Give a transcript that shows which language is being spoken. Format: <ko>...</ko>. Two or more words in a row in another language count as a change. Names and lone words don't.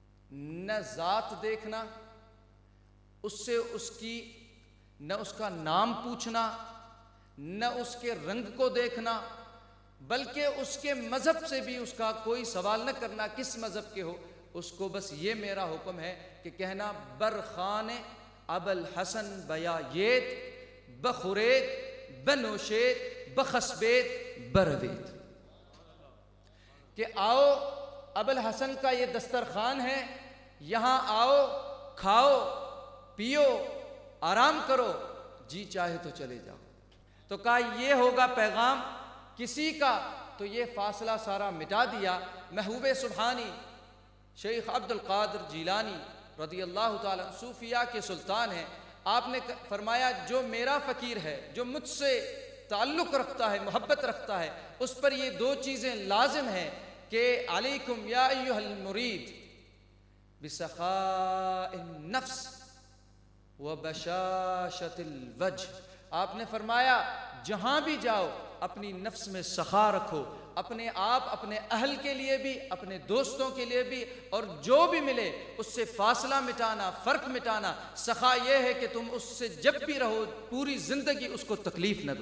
<ur>نہ ذات دیکھنا، اس سے نہ اس کا نام پوچھنا، نہ اس کے رنگ کو دیکھنا، بلکہ اس کے مذہب سے بھی اس کا کوئی سوال نہ کرنا کس مذہب کے ہو. اس کو بس یہ میرا حکم ہے کہ کہنا</ur> <fa>برخان ابوالحسن بیایت بخورید بنوشید بخسبید بروید،</fa> <ur>کہ آؤ ابوالحسن کا یہ دسترخوان ہے، یہاں آؤ، کھاؤ پیو آرام کرو، جی چاہے تو چلے جاؤ. تو کہا یہ ہوگا پیغام کسی کا، تو یہ فاصلہ سارا مٹا دیا. محبوب سبحانی شیخ عبد القادر جیلانی رضی اللہ تعالیٰ صوفیاء کے سلطان ہیں. آپ نے فرمایا جو میرا فقیر ہے، جو مجھ سے تعلق رکھتا ہے، محبت رکھتا ہے، اس پر یہ دو چیزیں لازم ہیں کہ</ur> <ar>علیکم یا ایھا المرید بسخاء النفس وبشاشۃ الوجہ.</ar> <ur>آپ نے فرمایا جہاں بھی جاؤ اپنی نفس میں سخا رکھو، اپنے آپ اپنے اہل کے لیے بھی، اپنے دوستوں کے لیے بھی، اور جو بھی ملے اس سے فاصلہ مٹانا، فرق مٹانا. سخا یہ ہے کہ تم اس سے جب بھی رہو پوری زندگی اس کو تکلیف نہ دو.</ur>